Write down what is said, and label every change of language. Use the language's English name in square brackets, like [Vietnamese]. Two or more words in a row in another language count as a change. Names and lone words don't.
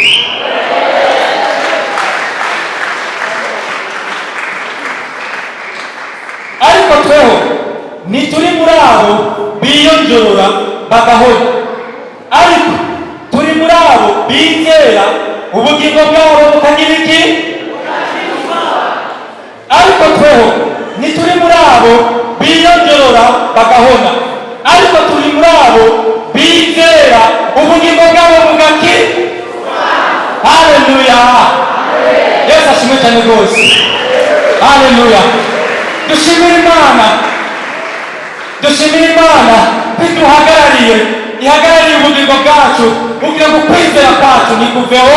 [Rundi] Ariko tweho nituri muri abo biyonjorora bagahona, ariko turi muri abo bizera ubugingo bwabo bukagira iki? Ariko tweho nituri muri abo biyonjorora bagahona, ariko turi muri abo bizera ubugingo bwabo bugakira. Haleluya. Yesu ashimwe cyane rwose. Haleluya. Dushimire Imana biduhagarariye, ihagarariye ubugingo bwacu kugira ngo kwizera kwacu nikuveho.